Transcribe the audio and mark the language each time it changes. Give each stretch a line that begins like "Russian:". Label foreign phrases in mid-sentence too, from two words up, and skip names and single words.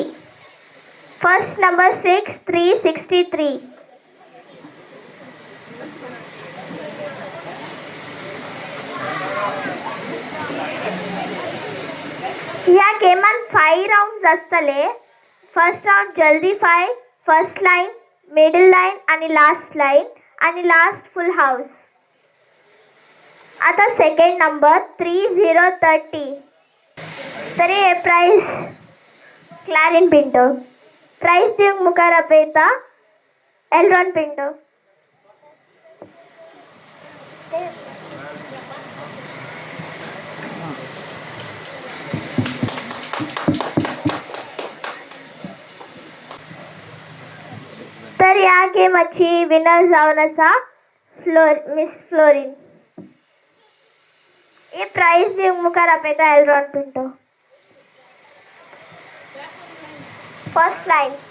English: First number 6363.
Konkani: ह्या गेमान 5 राउंड आसतले.
English: First round जल्दी 5, first line, Middle line आणि last line आणि last full house.
Konkani: आता
English: second number
Konkani: 3030. तरी हे प्राइस क्लॅरिन पिंटो. प्राइस दिवंक मुखार आपयता एलरॉन पिंटो. तर या गेमाची विनर जावन आसा मिस फ्लोरिन. हे प्राइस दिवंक मुखार आपयता एलरॉन पिंटो.
English: First line.